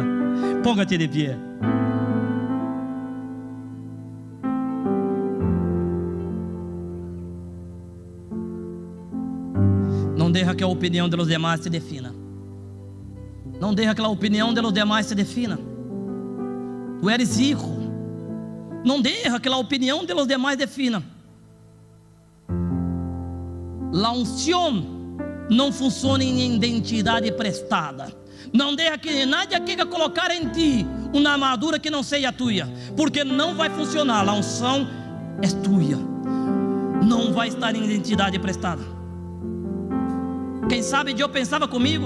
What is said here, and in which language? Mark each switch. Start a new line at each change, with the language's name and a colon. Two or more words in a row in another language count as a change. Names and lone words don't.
Portuguese: Ponga-te de pé. Não deixa que a opinião dos demais se defina. Não deixa que a opinião dos demais se defina.
Spanish: Tu eres hijo.
Portuguese: Não deixa que a opinião dos demais defina.
Spanish: La unción
Portuguese: não funciona em identidade prestada. Não deixa que nadie queira colocar em ti uma armadura que não seja tua, porque não vai funcionar. A unção é tua, não vai estar em identidade prestada. Quem sabe Deus pensava comigo?